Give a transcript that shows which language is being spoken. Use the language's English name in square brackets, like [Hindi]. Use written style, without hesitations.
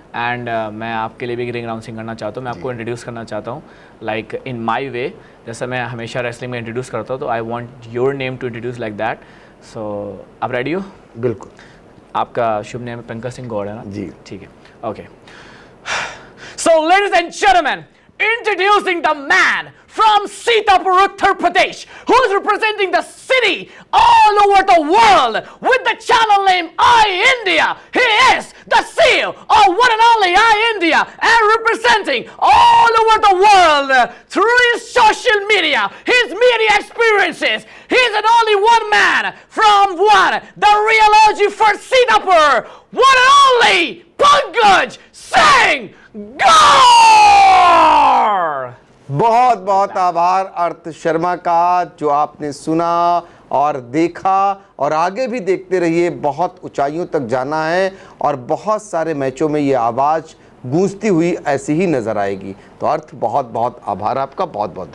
[Hindi] And मैं आपके लिए भी रिंग अनाउंसिंग करना चाहता हूँ। मैं आपको इंट्रोड्यूस करना चाहता हूँ लाइक इन माई वे, जैसे मैं हमेशा रेसलिंग में इंट्रोड्यूस करता हूँ, तो [English] I want your name to introduce like that. [Hindi] सो आप रेडी हो? बिल्कुल। आपका शुभ नेम पंकज सिंह गौड़ है ना? जी ठीक है, okay. [English] So ladies and gentleman, introducing the man from Sitapur, Uttar Pradesh, who is representing the city all over the world with the channel name iIndia. He is the CEO of one and only iIndia and representing all over the world through his social media, his media experiences. He is an only one man from the Realogy for Sitapur, one and only Pankaj Singh Gaur. [Hindi] बहुत बहुत आभार अर्थ शर्मा का, जो आपने सुना और देखा, और आगे भी देखते रहिए। बहुत ऊंचाइयों तक जाना है और बहुत सारे मैचों में ये आवाज़ गूंजती हुई ऐसी ही नज़र आएगी। तो अर्थ बहुत बहुत आभार आपका, बहुत बहुत